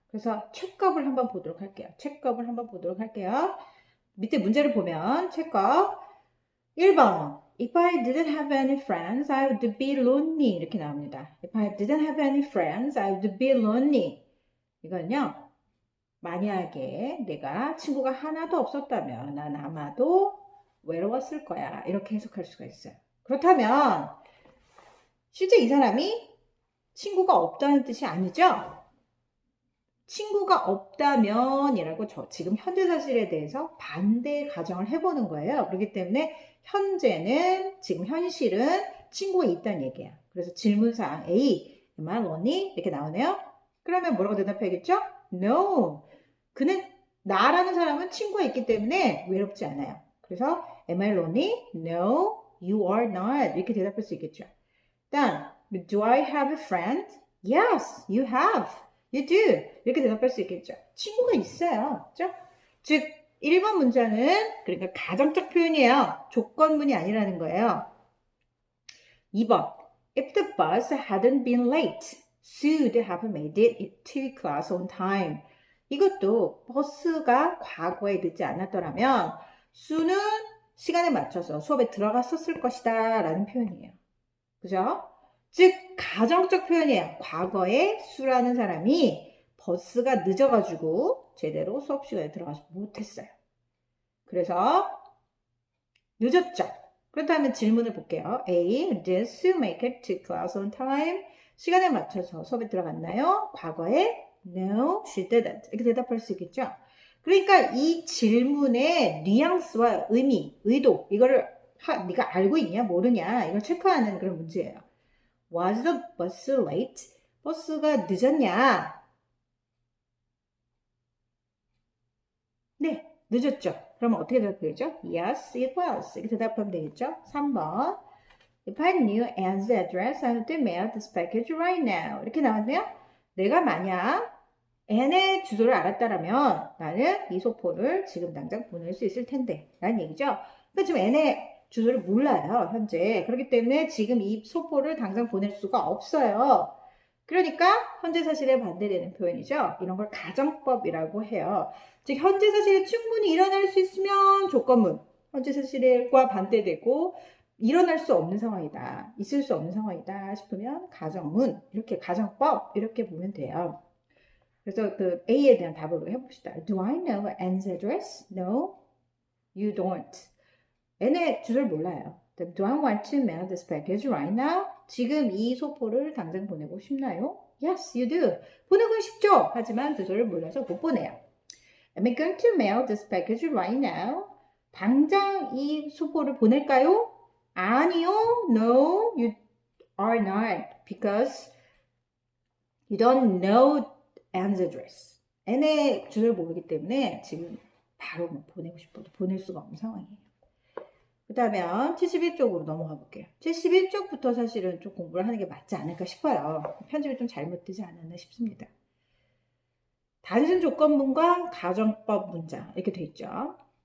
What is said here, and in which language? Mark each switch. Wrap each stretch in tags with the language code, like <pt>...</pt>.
<ko>그래서 책겁을 한번 보도록 할게요. 밑에 문제를 보면 책겁 1번</ko> <en>If I didn't have any friends, I would be lonely</en> <ko>이렇게 나옵니다.</ko> <en>If I didn't have any friends, I would be lonely.</en> <ko>이건요. 만약에 내가 친구가 하나도 없었다면 난 아마도 외로웠을 거야. 이렇게 해석할 수가 있어요. 그렇다면 실제 이 사람이 친구가 없다는 뜻이 아니죠? 친구가 없다면 이라고 지금 현재 사실에 대해서 반대 가정을 해보는 거예요. 그렇기 때문에 현재는 지금 현실은 친구가 있다는 얘기야. 그래서 질문사항</ko> <en>A, am I lonely?</en> <ko>이렇게 나오네요. 그러면 뭐라고 대답해야겠죠?</ko> <en>No.</en> <ko>나라는 사람은 친구가 있기 때문에 외롭지 않아요. 그래서</ko> <en>am I lonely? No, you are not.</en> <ko>이렇게 대답할 수 있겠죠.</ko> <en>일단 do I have a friend? Yes, you have. You do.</en> <ko>이렇게 대답할 수 있겠죠. 친구가 있어요. 그렇죠? 즉 1번 문장은 그러니까 가정적 표현이에요. 조건문이 아니라는 거예요.</ko> <en>2번 If the bus hadn't been late, Sue'd have made it to class on time.</en> <ko>이것도 버스가 과거에 늦지 않았더라면 수는 시간에 맞춰서 수업에 들어갔었을 것이다 라는 표현이에요. 그죠? 즉 가정적 표현이에요. 과거에 수라는 사람이 버스가 늦어가지고 제대로 수업 시간에 들어가지 못했어요. 그래서 늦었죠. 그렇다면 질문을 볼게요. A.</ko> <en>Did Sue make it to class on time?</en> <ko>시간에 맞춰서 수업에 들어갔나요? 과거에</ko> <en>No, she didn't.</en> <ko>이렇게 대답할 수 있겠죠. 그러니까 이 질문의 뉘앙스와 의미, 의도 이거를 네가 알고 있냐 모르냐 이걸 체크하는 그런 문제예요.</ko> <en>Was the bus late?</en> <ko>버스가 늦었냐? 네, 늦었죠. 그러면 어떻게 대답하겠죠?</ko> <en>Yes, it was.</en> <ko>이렇게 대답하면 되겠죠? 3번.</ko> <en>If I knew Anne's address, I would mail this package right now.</en> <ko>이렇게 나왔네요. 내가 만약 Anne의 주소를 알았다면 나는 이 소포를 지금 당장 보낼 수 있을 텐데 라는 얘기죠. 그러니까 지금 Anne의 주소를 몰라요. 현재. 그렇기 때문에 지금 이 소포를 당장 보낼 수가 없어요. 그러니까 현재 사실에 반대되는 표현이죠. 이런 걸 가정법이라고 해요. 즉 현재 사실이 충분히 일어날 수 있으면 조건문, 현재 사실과 반대되고 일어날 수 없는 상황이다, 있을 수 없는 상황이다 싶으면 가정문, 이렇게 가정법 이렇게 보면 돼요. 그래서 그 A에 대한 답으로 해봅시다.</ko> <en>Do I know Anne's address? No, you don't.</en> <ko>N의 주소를 몰라요.</ko> <en>Do I want to mail this package right now?</en> <ko>지금 이 소포를 당장 보내고 싶나요?</ko> <en>Yes, you do.</en> <ko>보내고 싶죠? 하지만 주소를 몰라서 못 보내요.</ko> <en>Am I going to mail this package right now?</en> <ko>당장 이 소포를 보낼까요? 아니요.</ko> <en>No, you are not. Because you don't know Anne's address.</en> <ko>N의 주소를 모르기 때문에 지금 바로 보내고 싶어도 보낼 수가 없는 상황이에요. 그 다음에 71쪽으로 넘어가 볼게요. 71쪽부터 사실은 좀 공부를 하는 게 맞지 않을까 싶어요. 편집이 좀 잘못되지 않았나 싶습니다. 단순 조건문과 가정법 문장 이렇게 돼 있죠.</ko>